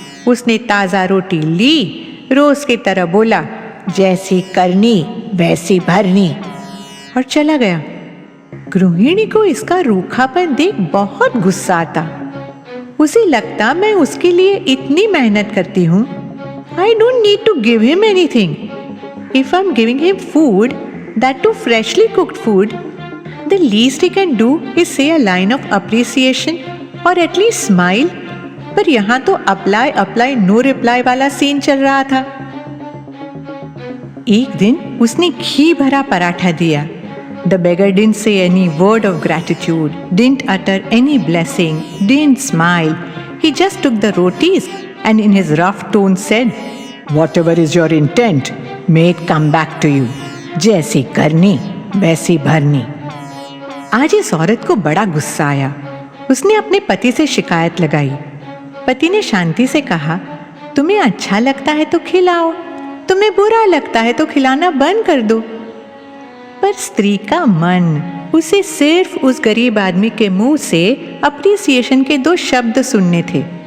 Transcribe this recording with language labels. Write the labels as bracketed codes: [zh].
[hi] उसने ताज़ा रोटी ली, रोज की तरह बोला, जैसी करनी वैसी भरनी, और चला गया। गृहिणी को इसका रूखापन देख बहुत गुस्सा आता। उसे लगता मैं उसके लिए इतनी मेहनत करती हूँ, [en] I don't need to give him anything. If I'm giving him food, that too freshly cooked food, the least he can do is say a line of appreciation or at least smile. [hi] पर यहाँ तो [en] apply no reply [hi] वाला scene चल रहा था। एक दिन उसने घी भरा पराठा दिया। [en] The beggar didn't say any word of gratitude, didn't utter any blessing, didn't smile. He just took the rotis and in his rough tone said, "Whatever is your intent, may it come back to you. [hi] जैसी करनी वैसी भरनी." आज इस औरत को बड़ा गुस्सा आया। उसने अपने पति से शिकायत लगाई। पति ने शांति से कहा, तुम्हें अच्छा लगता है तो खिलाओ, तुम्हें बुरा लगता है तो खिलाना बंद कर दो। पर स्त्री का मन उसे सिर्फ उस गरीब आदमी के मुंह से अप्रिसिएशन के 2 शब्द सुनने थे।